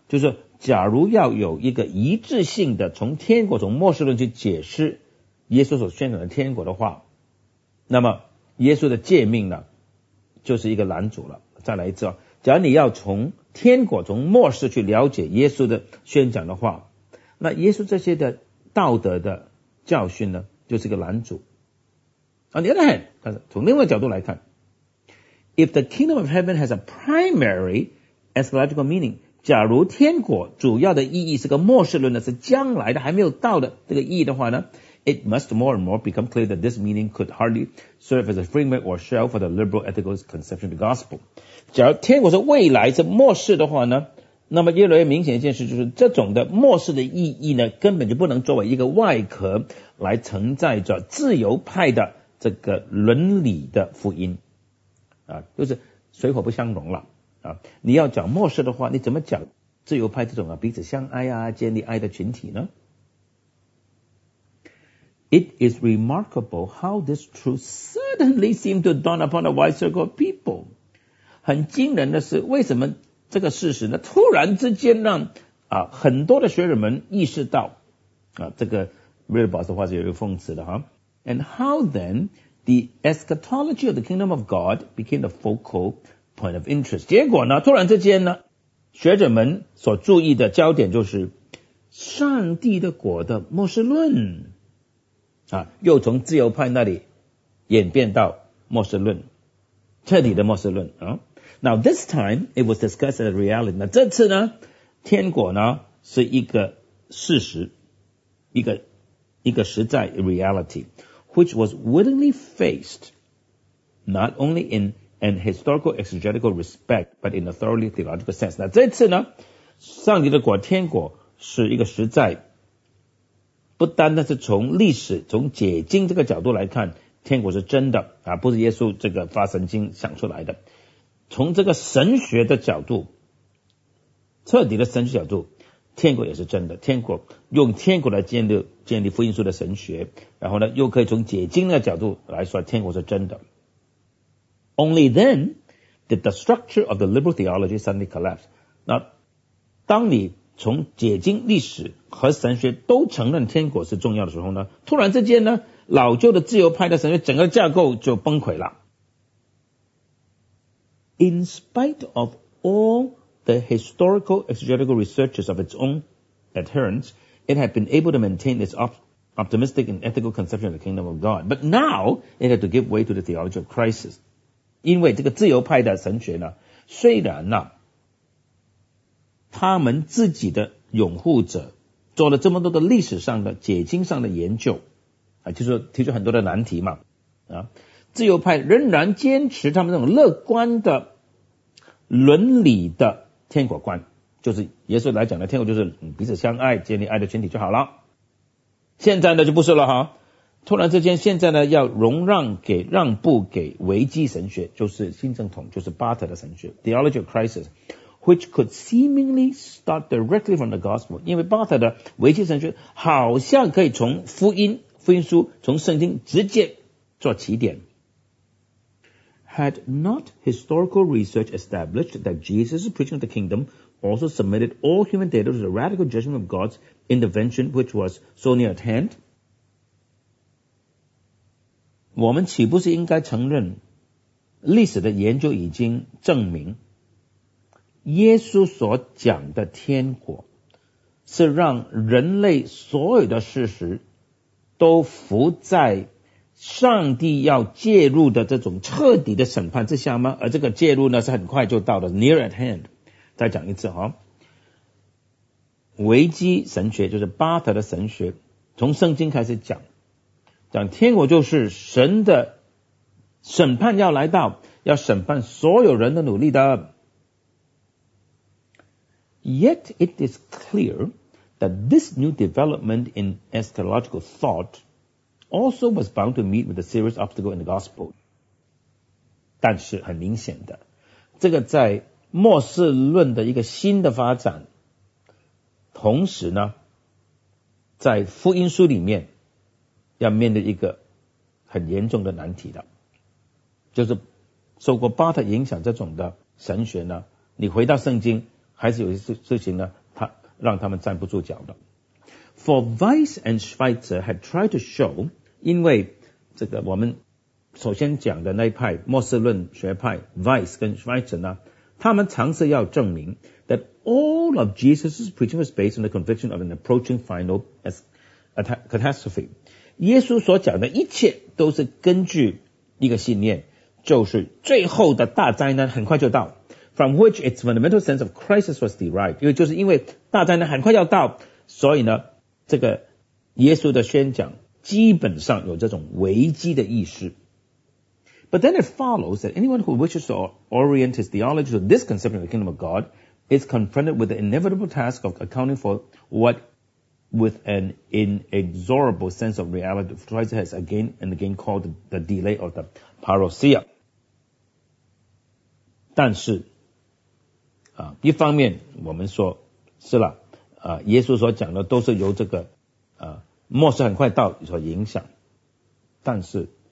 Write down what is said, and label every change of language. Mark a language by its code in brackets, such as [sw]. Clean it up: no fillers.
[zh] 就是假如要有一个一致性的从天国、从末世论去解释耶稣所宣讲的天国的话，那么耶稣的诫命呢？就是一个拦阻了。再来一次，假如你要从天国、从末世去了解耶稣的宣讲的话，那耶稣这些的道德的教训呢，就是一个拦阻。 [en] On the other hand, [zh] 从另外一个角度来看， [en] If the kingdom of heaven has a primary eschatological meaning, [zh] 假如天国主要的意义是个末世论的，是将来的还没有到的这个意义的话呢， [en] it must more and more become clear that this meaning could hardly serve as a framework or shell for the liberal ethical conception of the gospel. [zh] 假如天国是未来是末世的话呢，那么越来越明显一件事就是这种的末世的意义呢，根本就不能作为一个外壳来承载着自由派的这个伦理的福音啊，就是水火不相容了啊。你要讲末世的话，你怎么讲自由派这种啊彼此相爱啊建立爱的群体呢？ [en] It is remarkable how this truth suddenly seemed to dawn upon a wide circle of people. [zh] 很惊人的是为什么这个事实呢突然之间让啊很多的学者们意识到啊，这个 Rilbos 的话是有一个讽刺的哈。 [en] And how then the eschatology of the kingdom of God became the focal point of interest. [zh] 结果呢突然之间呢学者们所注意的焦点就是上帝的国的末世论啊，又从自由派那里演变到末世论，彻底的末世论啊。 [en] Now this time it was discussed as a reality. [zh] 那这次呢天国呢是一个事实，一个实在 reality, [en] which was willingly faced not only in an historical exegetical respect but in a thoroughly theological sense. [zh] 那这次呢上帝的国天国是一个实在，不单单是从历史从解经这个角度来看天国是真的啊，不是耶稣这个发神经想出来的，从这个神学的角度，彻底的神学角度，天国也是真的，天国用天国来建立福音书的神学，然后呢又可以从解经的角度来说天国是真的。 [en] Only then did the structure of the liberal theology suddenly collapse. [zh] 那当你从解经历史和神学都承认天国是重要的时候呢，突然之间呢老旧的自由派的神学整个架构就崩溃了。 [en] In spite of all the historical exegetical researches of its own adherents, it had been able to maintain its optimistic and ethical conception of the kingdom of God. But now, it had to give way to the theology of crisis. [zh] 因为这个自由派的神学呢，虽然呢，他们自己的拥护者做了这么多的历史上的解经上的研究，啊，就是提出很多的难题嘛，啊，自由派仍然坚持他们这种乐观的伦理的天国观，就是耶稣来讲的天国就是彼此相爱建立爱的群体就好了。现在呢就不是了哈，突然之间现在呢要容让给让步给危机神学，就是新正统，就是巴特的神学 Theology of Crisis, [en] which could seemingly start directly from the gospel. [zh] 因为巴特的危机神学好像可以从福音书从圣经直接做起点。 [en] Had not historical research established that Jesus' preaching of the kingdom also submitted all human data to the radical judgment of God's intervention, which was so near at hand? [zh] 我们岂不是应该承认历史的研究已经证明耶稣所讲的天国是让人类所有的事实都伏在上帝要介入的这种彻底的审判之下吗？而这个介入呢是很快就到了 [en] near at hand。 [zh] 再讲一次哈，危机神学就是巴特的神学，从圣经开始讲天国就是神的审判要来到，要审判所有人的努力的。 [en] Yet it is clear that this new development in eschatological thoughtalso was bound to meet with a serious obstacle in the gospel. [zh] 但是很明显的，这个在末世论的一个新的发展，同时呢，在福音书里面要面对一个很严重的难题的，就是受过巴特影响这种的神学呢，你回到圣经，还是有些事情呢，它让他们站不住脚的。 [en] For Weiss and Schweitzer had tried to show. [zh] 因为这个我们首先讲的那一派末世论学派 Weiss 跟 Schweitzer 呢，他们尝试要证明 [en] that all of Jesus' preaching was based on the conviction of an approaching final catastrophe. [zh] 耶稣所讲的一切都是根据一个信念，就是最后的大灾难很快就到， [en] from which its fundamental sense of crisis was derived. [zh] 因为就是因为大灾难很快要到，所以呢这个耶稣的宣讲基本上有这种危机的意识。 [en] But then it follows that anyone who wishes to orient his theology to this conception of the kingdom of God is confronted with the inevitable task of accounting for what, with an inexorable sense of reality, Christ has again and again called the delay or the parousia. [zh] 但是，一方面我们说是了，耶稣所讲的都是由这个末世很快到所影响，但是。